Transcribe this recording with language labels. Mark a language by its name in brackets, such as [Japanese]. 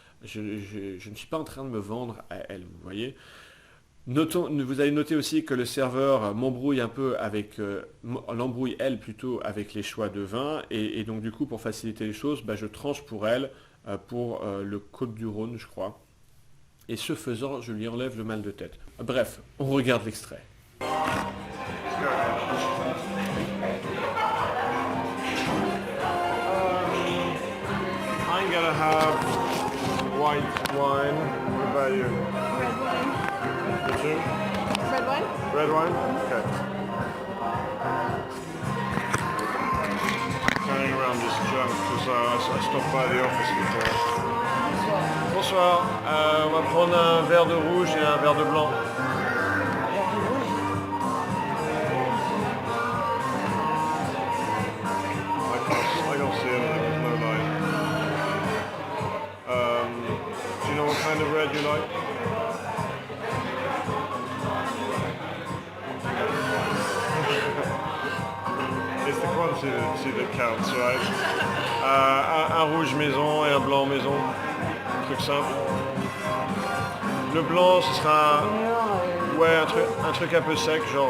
[French] Je ne suis pas en train de me vendre à elle, vous voyez. Vous allez noter aussi que le serveur m'embrouille un peu avec, l'embrouille elle plutôt avec les choix de vin, et donc du coup pour faciliter les choses, je tranche pour elle, pour le Côte-du-Rhône je crois, et ce faisant je lui enlève le mal de tête. Bref, on regarde l'extrait. [English] I'm gonna have white wine. What about you? Red wine. You too? Red wine? Red wine? Okay. Carrying around this junk because I stopped by the office before. [French] Bonsoir. On va prendre un verre de rouge et un verre de blanc. [English] I don't see anything. There's no light. Do you know what kind of red you like? It's the quantity that counts, right? [French] Un rouge maison et un blanc maison. Truc simple. Le blanc, ce sera ouais, un truc un peu sec, genre...